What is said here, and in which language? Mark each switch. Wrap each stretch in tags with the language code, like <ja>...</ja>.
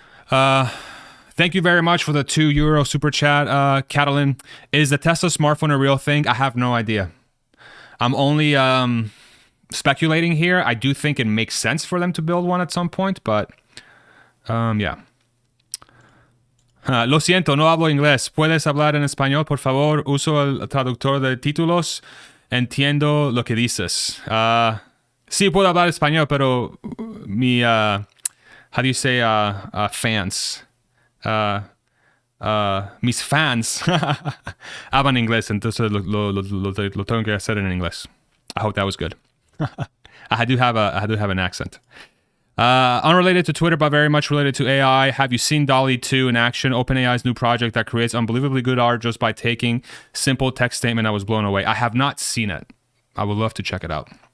<en>Thank you very much for the €2 super chat, Catalin. Is the Tesla smartphone a real thing? I have no idea. I'm only speculating here. I do think it makes sense for them to build one at some point, but yeah.</en> <es>Lo siento, no hablo inglés. ¿Puedes hablar en español, por favor? Uso el traductor de títulos. Entiendo lo que dices. Sí, puedo hablar español, pero mi,</es> <en>how do you say, fans?</en> <es>Mis fans hablan inglés, entonces lo tengo que hacer en inglés.</es> <en>I hope that was good. I do have an accent. Unrelated to Twitter, but very much related to AI. Have you seen DALL-E 2 in action? OpenAI's new project that creates unbelievably good art just by taking simple text statement. I was blown away. I have not seen it. I would love to check it out.</en>